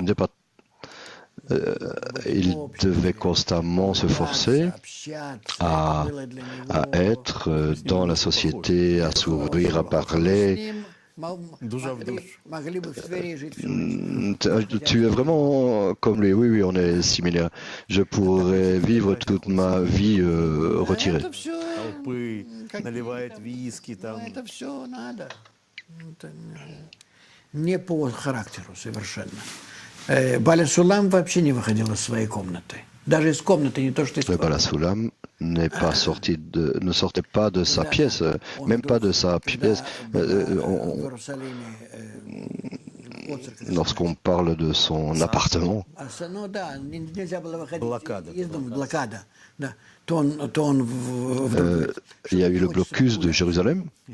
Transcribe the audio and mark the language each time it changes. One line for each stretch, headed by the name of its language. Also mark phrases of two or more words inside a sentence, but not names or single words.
French: Il devait constamment se forcer à être dans la société, à s'ouvrir, à parler. Tu es vraiment comme lui. Oui, on est similaires. Je pourrais vivre toute ma vie retirée.
Russian: Не по характеру совершенно. Баля Сулам вообще не выходил из своей комнаты. Даже из комнаты, не то что из
French: комнаты. Баля Сулам ne sortait pas de sa pièce, même pas de sa pièce. Lorsqu'on parle de son appartement. Il y a eu le blocus de Jérusalem.